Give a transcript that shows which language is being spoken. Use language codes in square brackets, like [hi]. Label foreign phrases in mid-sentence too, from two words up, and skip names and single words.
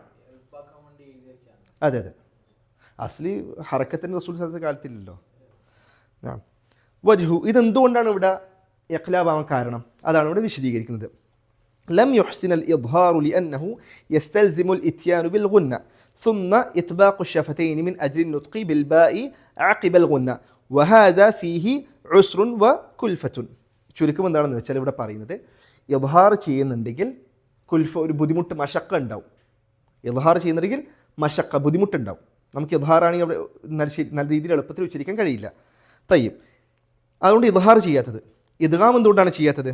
[ml] അതെ അതെ, അസ്ലി ഹറക്കത്തിൻ്റെ റസൂൽ [ar] صلى الله عليه وسلم [ml] കാലത്തില്ലല്ലോ. വജ്ഹു, ഇതെന്തുകൊണ്ടാണ് ഇവിടെ ഇഖ്ലാബാവാൻ കാരണം അതാണ് ഇവിടെ വിശദീകരിക്കുന്നത്. [ar] لم يحسن الإظهار لأنه يستلزم الإتيان بالغنة ثم إطباق الشفتين من أجل النطق بالباء عقب الغنة وهذا فيه عسر وكلفة. [ml] ചുരുക്കം എന്താണെന്ന് വെച്ചാൽ ഇവിടെ പറയുന്നത് ഇദ്ഹാർ ചെയ്യുന്നുണ്ടെങ്കിൽ കുൽഫ ഒരു ബുദ്ധിമുട്ട് മശക്ക ഉണ്ടാവും. ഇദ്ഹാർ ചെയ്യുന്നുണ്ടെങ്കിൽ മശക്ക ബുദ്ധിമുട്ടുണ്ടാവും. നമുക്ക് ഇദ്ഹാറാണെങ്കിൽ അവിടെ നല്ല രീതിയിൽ എളുപ്പത്തിൽ ഉച്ചരിക്കാൻ കഴിയില്ല. തയ്യും അതുകൊണ്ട് ഇദ്ഹാർ ചെയ്യാത്തത്. ഇദ്ഗാം എന്തുകൊണ്ടാണ് ചെയ്യാത്തത്?